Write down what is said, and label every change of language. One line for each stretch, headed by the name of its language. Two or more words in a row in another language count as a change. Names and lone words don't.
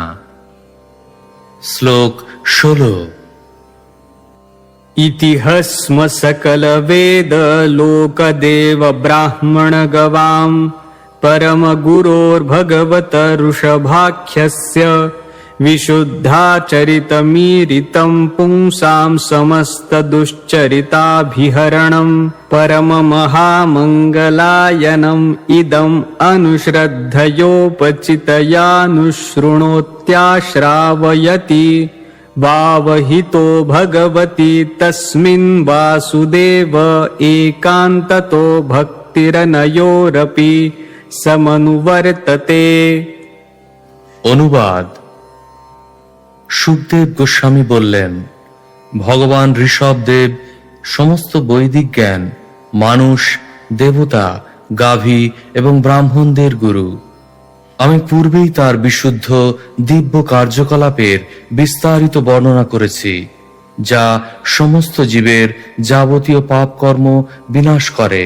Bangla: শ্লোক 16।
Sanskrit: ইতিহস্ম সকল বেদ লোকদেব ব্রাহ্মণ গবাম পরম গুরোর ভগবত ঋষভাখ্যস্য विशुद्धाचरितमीरितं पुंसां समस्त दुश्चरिताभिहरणं परम महामङ्गलायनम् इदम् अनुश्रद्धयोपचितयानुशृणोत्याश्रावयति वावहितो भगवति तस्मिन् वासुदेव एकान्ततो भक्तिरनयोरपि समनुवर्तते।
Bangla: অনুবাদ: সুখদেব গোস্বামী বললেন, ভগবান ঋষভদেব সমস্ত বৈদিক জ্ঞান, মানুষ, দেবতা, গাভী এবং ব্রাহ্মণদের গুরু। আমি পূর্বেই তার বিশুদ্ধ দিব্য কার্যকলাপের বিস্তারিত বর্ণনা করেছি, যা সমস্ত জীবের যাবতীয় পাপ কর্ম বিনাশ করে।